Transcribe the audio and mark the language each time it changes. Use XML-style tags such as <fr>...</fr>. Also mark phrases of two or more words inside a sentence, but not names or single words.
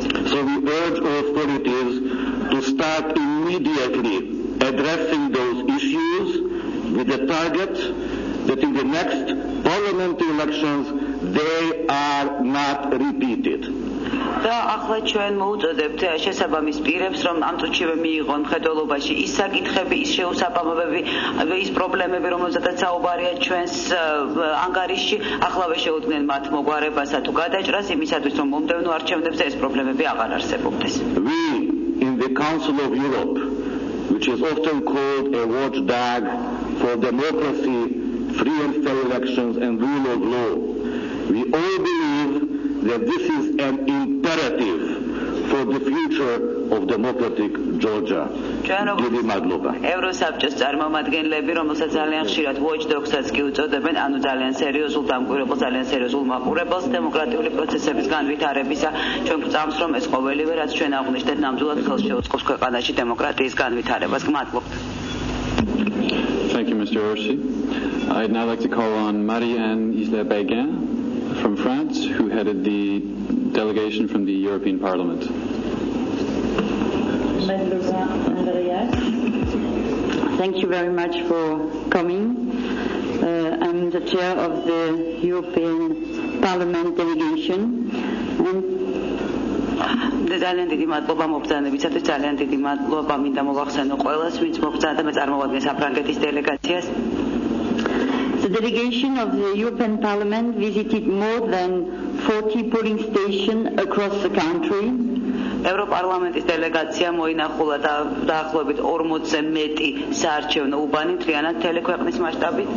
<en>So we urge authorities to start immediately addressing those issues with the target that in the next parliamentary elections they are not repeated.</en> <ka>და ახლა ჩვენ მოუწოდებთ შესაბამის პირებს, რომ ამ წუთშივე მიიღონ მხედველობაში ის საკითხები, ის შეუსაბამობები, ის პრობლემები, რომელზედაც საუბარია ჩვენს ანგარიში, ახლავე შეუდგნენ მათ მოგვარებასა თუ გადაჭრას იმისათვის, რომ მომდევნო არჩევნებზე ეს პრობლემები აღარ არსებობდეს.</ka> <en>We in the Council of Europe, which is often called a watchdog for democracy, free and fair elections and rule of law, we all believe that this is an imperative for the future of democratic Georgia.</en> <ka>დიდი მადლობა. ევროსაბჭოს წარმომადგენლები, რომელსაც ძალიან ხშირად watchdogსაც კი უწოდებენ, ანუ ძალიან სერიოზულ დამკვირვებელს, ძალიან სერიოზულ მაყურებელს დემოკრატიული პროცესების განვითარებისა, ჩვენ გვწამს, რომ ეს ყოველივე, რაც ჩვენ აღვნიშნეთ, ნამდვილად ხელს შეუწყობს ქვეყანაში დემოკრატიის განვითარებას. გმადლობთ.</ka> <en>Thank you, Mr. Orsi. I'd now like to call on Marie-Anne Isler-Béguin from France, who headed the delegation from the European Parliament. Thank you very much for coming. I'm the chair of the European Parliament delegation.</en> <ka>ძალიან დიდი მადლობა მობრძანებისათვის, ძალიან დიდი მადლობა მინდა მოვახსენო ყველას, ვინც მობრძანდა და წარმოადგენს საფრანგეთის დელეგაციას.</ka> <en>The delegation of the European Parliament visited more than 40 polling stations across the country.</en> <ka>ევროპარლამენტის დელეგაცია მოინახულა და დაახლოებით 40-ზე მეტი საარჩევნო უბანი მთლიანად მთელი ქვეყნის მასშტაბით.</ka>